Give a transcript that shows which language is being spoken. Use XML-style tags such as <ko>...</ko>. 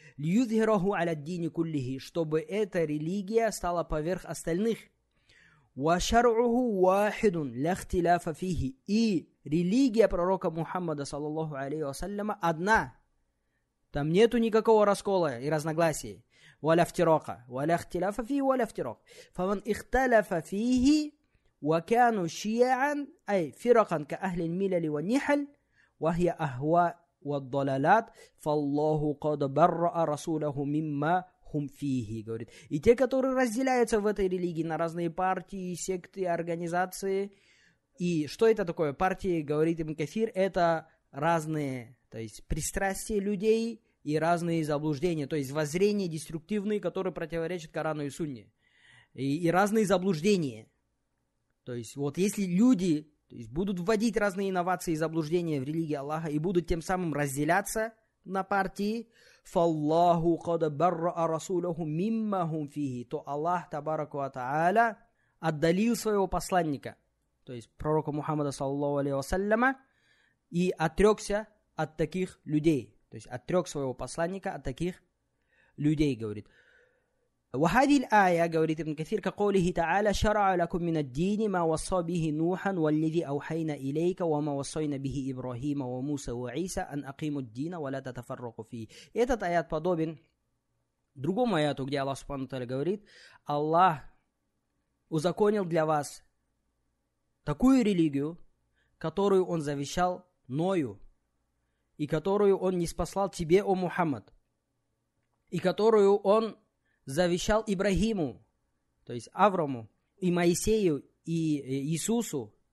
<ar>لِيُظْهِرَهُ عَلَى الدِّينِ كُلِّهِ.</ar> <ru>Чтобы эта религия стала поверх остальных.</ru> <ar>وَشَرْعُهُ وَاحِدٌ لَا اخْتِلَافَ فِيهِ.</ar> <ru>И религия пророка Мухаммада, саллаллаху алейхи вассаляма, одна. Там нету никакого раскола и разногласий.</ru> <ar>ولا افتراق ولا اختلاف فيه ولا افتراق فمن اختلف فيه وكانوا شيعا أي فرقا كأهل الملل والنحل وهي أهواء والضلالات فالله قد برأ رسوله مما هم فيه.</ar> <ru>Говорит. И те, которые разделяются в этой религии на разные партии, секты, организации. И что это такое? Партии, говорит Ибн Кафир, это разные, то есть пристрастия людей и разные заблуждения, то есть воззрения деструктивные, которые противоречат Корану и Сунне. И разные заблуждения. То есть вот если люди будут вводить разные инновации и заблуждения в религии Аллаха и будут тем самым разделяться на партии,</ru> <ar>фаллаху кад барра расулаху мимма хум фихи,</ar> <ru>то Аллах табараку ва та'аля отдалил своего посланника, то есть пророка Мухаммада саллаллаху алейхи вассаляма, и отрекся от таких людей. То есть отрек своего посланника от таких людей, говорит.</ru> <ar>وهذه الآية</ar> <ru>говорит</ru> <ar>ابن كثير كقوله تعالى شرع لكم من الدين ما وصى به نوحا والذي أوحينا إليك وما وصينا به إبراهيم وموسى وعيسى أن أقيموا الدين ولا تتفرقوا فيه.</ar> <ru>Этот аят подобен другому аяту, где Аллах Субхану Тааля говорит: Аллах узаконил для вас такую религию, которую Он завещал Ною, и которую Он ниспослал тебе, о Мухаммад, и которую Он завещал Ибрагиму, то есть Авраму, и Моисею, и Иисусу.</ru>